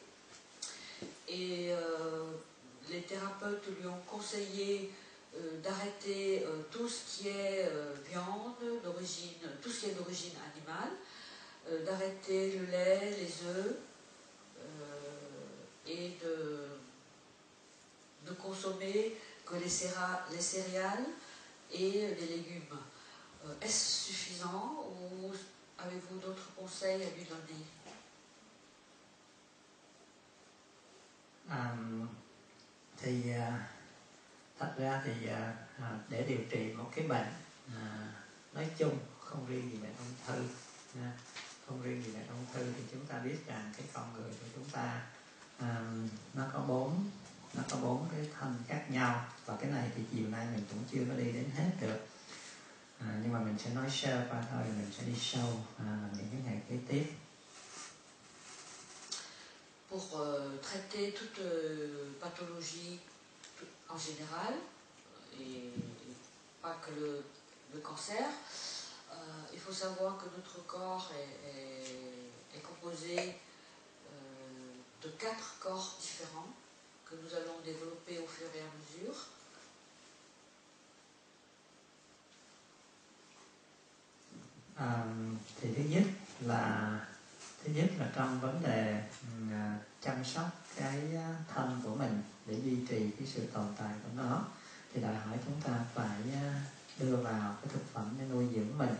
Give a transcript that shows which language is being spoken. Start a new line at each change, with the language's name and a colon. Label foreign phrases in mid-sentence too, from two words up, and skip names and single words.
French: Et les thérapeutes lui ont conseillé d'arrêter tout ce qui est viande d'origine, tout ce qui est d'origine animale, d'arrêter le lait, les œufs, et de consommer que les céréales et les légumes. Est-ce suffisant ou avez-vous d'autres conseils à lui donner?
Vietnamese: Thật ra thì để điều trị một cái bệnh nói chung, không riêng gì bệnh ung thư, không riêng gì bệnh ung thư, thì chúng ta biết rằng cái con người của chúng ta nó có bốn cái thân khác nhau, và cái này thì chiều nay mình cũng chưa có đi đến hết được, nhưng mà mình sẽ nói sơ qua thôi, mình sẽ đi sâu những cái ngày kế tiếp.
French: Pour traiter toute pathologie en général, et pas que le cancer, il faut savoir que notre corps est composé de 4 corps différents que nous allons développer au fur et à mesure.
Vietnamese: Thì thứ nhất là trong vấn đề chăm sóc cái thân của mình để duy trì cái sự tồn tại của nó, thì đòi hỏi chúng ta phải đưa vào cái thực phẩm để nuôi dưỡng mình.